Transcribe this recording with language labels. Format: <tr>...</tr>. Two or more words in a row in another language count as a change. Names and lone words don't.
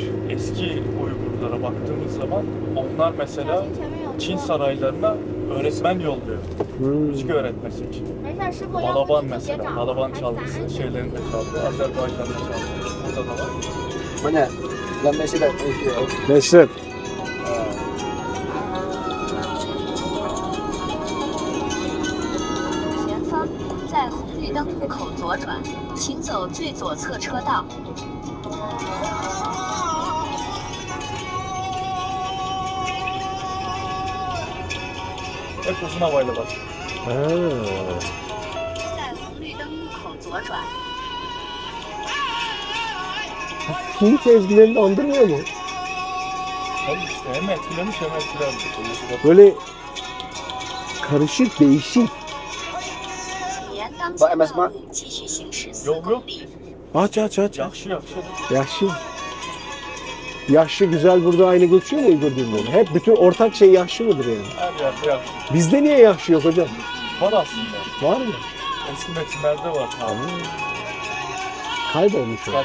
<tr>eski Uygurlara baktığımız zaman onlar mesela Çin saraylarına öğretmen yolluyor. Müzik öğretmesi için. Balaban mesela, Balaban çalgısı şeylerinde çaldı, Azerbaycan'da çaldı. Burada da var. Bu ne? Lan mesela Mesut.</tr> <zh>前方，在红绿灯路口左转，请走最左侧车道。</zh> <tr>Hep uzun havayla başlıyor.</tr> <zh>在红绿灯路口左转。</zh> <tr>Hint ezgilerini andırmıyor mu? Tabii işte hem etkilemiş hem etkilenmiş. Böyle karışık, değişik.</tr> <zh>请沿当前道路继续行驶4公里。</zh> <tr>Aç. Yakşı. Yaşlı. Yaşlı güzel burada aynı geçiyor mu Uygur dilinde? Hep bütün ortak şey yaşlı mıdır yani? Her yerde yakşı. Bizde niye yaşlı yok hocam? Var aslında. Var mı? Eski metinlerde var. Abi. Kaybolmuş o.</tr>